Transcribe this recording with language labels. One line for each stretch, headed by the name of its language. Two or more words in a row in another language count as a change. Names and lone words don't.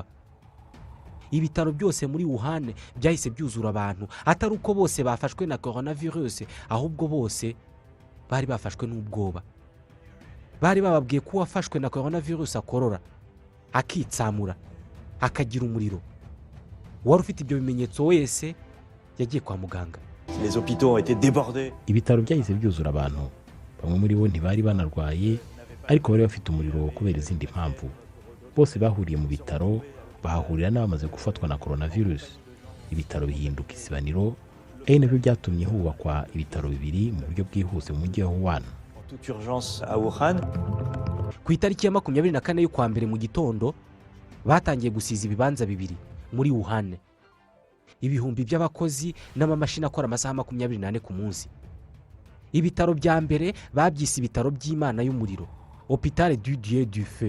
Kinyarwanda: Ibitaro byose muri Wuhan byahise byuzura abantu, atari uko bose bafashwe na coronavirus, ahubwo bose bari bafashwe n'ubwoba. Bari bababwiye ko uwafashwe na coronavirus akorora, akitsamura, akagira umuriro. Wari ufite ibyo bimenyetso wese yagiye kwa muganga.
French: Les hôpitaux ont été débordés.
Kinyarwanda: Ibitaro byahise byuzura abantu, bamwe muri bo ntibari banarwaye ariko bari bafite umuriro kubera izindi mpamvu. Bose bahuriye mu bitaro, bahahurira n'abamaze gufatwa na coronavirus. Ibitaro bihinduka isibaniro, ari nabyo byatumye hubakwa ibitaro bibiri mu buryo bwihuse mu mujyi wa Wuhan.
French: Toute urgence à Wuhan.
Kinyarwanda: Ku itariki ya 24 y'ukwa mbere mu gitondo batangiye gusiza ibibanza bibiri muri Wuhan. Ibihumbi by'abakozi n'amamashini akora amasaha 24 ku munsi. Ibitaro bya mbere babyise ibitaro by'Imana y'umuriro,
French: Hôpital du Dieu du Feu.